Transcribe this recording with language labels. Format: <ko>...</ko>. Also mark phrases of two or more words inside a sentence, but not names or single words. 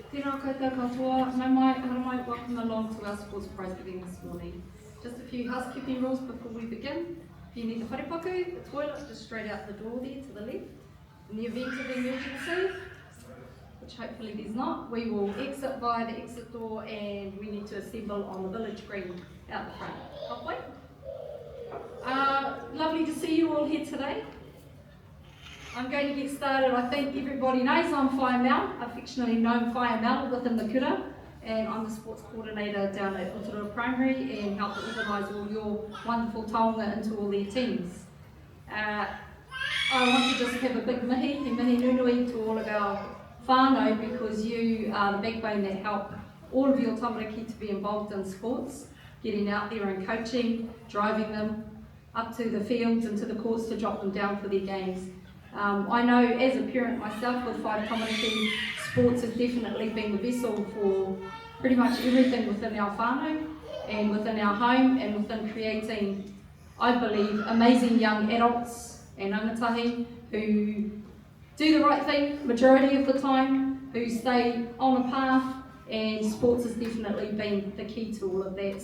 <mi>Tēnā koutou katoa, nau mai, hara mai,</mi> <en>welcome along to our sports prize giving this morning. Just a few housekeeping rules before we begin. If you need the wharepaku, the toilet is just straight out the door there to the left. In the event of emergency, which hopefully there's not, we will exit via the exit door and we need to assemble on the village green out the front. Halfway. Lovely to see you all here today. I'm going to get started. I think everybody knows I'm Whaia Mel, affectionately known Whaia Mel within the kura, and I'm the sports coordinator down at Rotorua Primary and help to organise all your wonderful taonga into all their teams. I want to just have a big</en> <mi>mihi nunui</mi> <en>to all of our whānau, because you are the backbone that help all of your tamariki to be involved in sports, getting out there and coaching, driving them up to the fields and to the courts to drop them down for their games. I know as a parent myself with</en> <mi>Whai Tamariki,</mi> <en>sports has definitely been the vessel for pretty much everything within our whānau and within our home, and within creating, I believe, amazing young adults and rangatahi who do the right thing majority of the time, who stay on a path, and sports has definitely been the key to all of that.</en>